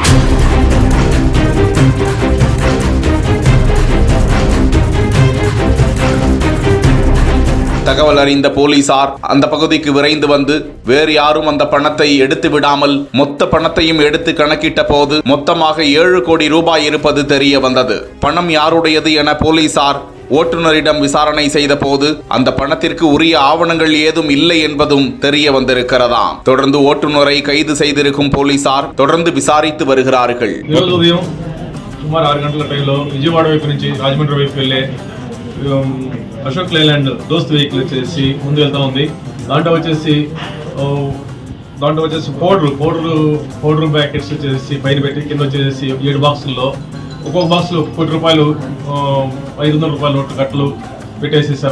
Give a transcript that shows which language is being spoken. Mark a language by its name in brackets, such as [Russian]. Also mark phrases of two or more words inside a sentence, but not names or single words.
[Tamil] தகவல் அறிந்த போலீசார் அந்த பகுதிக்கு விரைந்து வந்து வேறு யாரும் அந்த பணத்தை எடுத்து விடாமல் மொத்த பணத்தையும் எடுத்து கணக்கிட்ட போது மொத்தமாக 7 கோடி ரூபாய் இருப்பது தெரிய வந்தது. பணம் யாருடையது என போலீசார் ஓட்டுநரிடம் விசாரணை செய்த போது அந்த பணத்திற்கு உரிய ஆவணங்கள் ஏதும் இல்லை என்பதும் தெரிய வந்திருக்கிறதாம். தொடர்ந்து ஓட்டுநரை கைது செய்திருக்கும் போலீசார் தொடர்ந்து விசாரித்து வருகிறார்கள். [Telugu] సుమారు 6 గంటల టైంలో విజయవాడ వైపు నుంచి రాజమండ్రి వైపు వెళ్ళే అశోక్ లేలాండ్ దోస్త్ వెహికల్ వచ్చేసి ముందు వెళ్తా ఉంది. దాంట్లో వచ్చేసి [English] powder packets [Telugu] వచ్చేసి పైన పెట్టి కింద వచ్చేసి 7 బాక్సుల్లో ఒక్కొక్క బాక్స్లో 1 కోటి రూపాయలు 500 రూపాయల నోట్లు కట్టలు పెట్టేసేసారు.